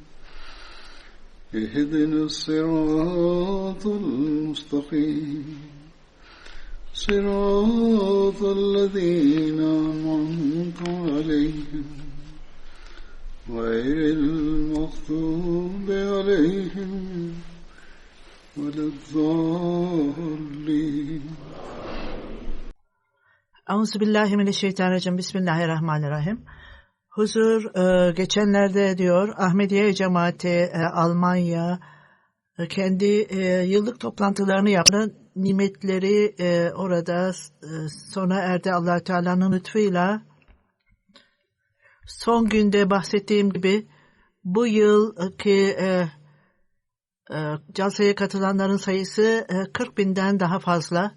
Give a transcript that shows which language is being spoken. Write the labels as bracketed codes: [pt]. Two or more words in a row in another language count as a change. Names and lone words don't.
[ar] اهدنا الصراط المستقيم صراط الذين أنعمت عليهم غير المغضوب عليهم ولا الضالين. أعوذ بالله من الشيطان الرجيم. بسم الله الرحمن الرحيم. [tr] Huzur geçenlerde diyor Ahmediye Cemaati Almanya kendi yıllık toplantılarını yaptı. Nimetleri orada sona erdi Allah-u Teala'nın lütfuyla. Son günde bahsettiğim gibi bu yılki jalsaya katılanların sayısı 40.000'den daha fazla.